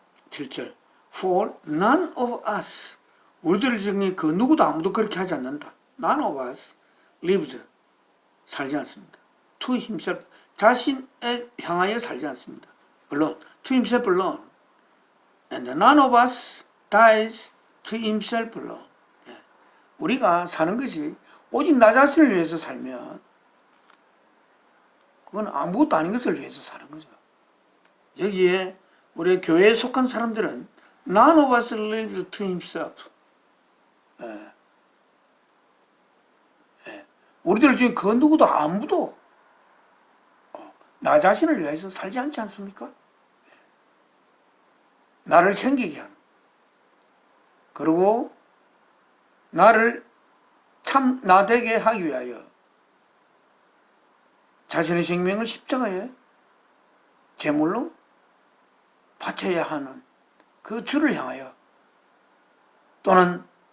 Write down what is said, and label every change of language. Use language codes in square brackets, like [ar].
[ko] 7절 [en] For none of us [ko] 우리들 중에 그 누구도 아무도 그렇게 하지 않는다. [en] None of us lives [ko] 살지 않습니다. [en] To himself [ko] 자신에 향하여 살지 않습니다. [en] alone to himself alone and none of us dies to himself alone. [ko] 우리가 사는 것이 오직 나 자신을 위해서 살면 그건 아무것도 아닌 것을 위해서 사는 거죠. 여기에 우리 교회에 속한 사람들은 [en] none of us lives to himself. [ko] 우리들 중에 그 누구도 아무도 나 자신을 위해서 살지 않지 않습니까? 나를 생기게 하는, 그리고 나를 참 나되게 하기 위하여 자신의 생명을 십자가에 제물로 바쳐야 하는 그 주를 향하여, 또는